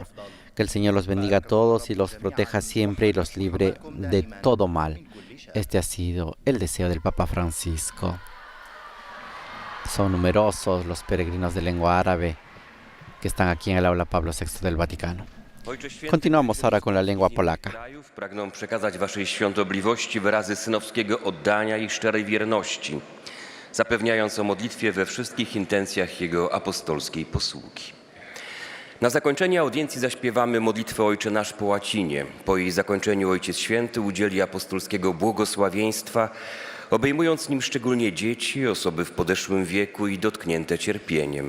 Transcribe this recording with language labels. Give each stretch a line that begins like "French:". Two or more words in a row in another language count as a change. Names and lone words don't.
Spanish: Que el Señor los bendiga a todos y los proteja siempre y los libre de todo mal. Este ha sido el deseo del Papa Francisco. Son numerosos los peregrinos de lengua árabe que están aquí en el aula Pablo VI del Vaticano. Continuamos ahora con la lengua polaca.
Polish: Pragnę przekazać waszej świątobliwości wyrazy synowskiego oddania i szczerej wierności. zapewniając o modlitwie we wszystkich intencjach Jego apostolskiej posługi. Na zakończenie audiencji zaśpiewamy modlitwę Ojcze Nasz po łacinie. Po jej zakończeniu Ojciec Święty udzieli apostolskiego błogosławieństwa, obejmując nim szczególnie dzieci, osoby w podeszłym wieku i dotknięte cierpieniem.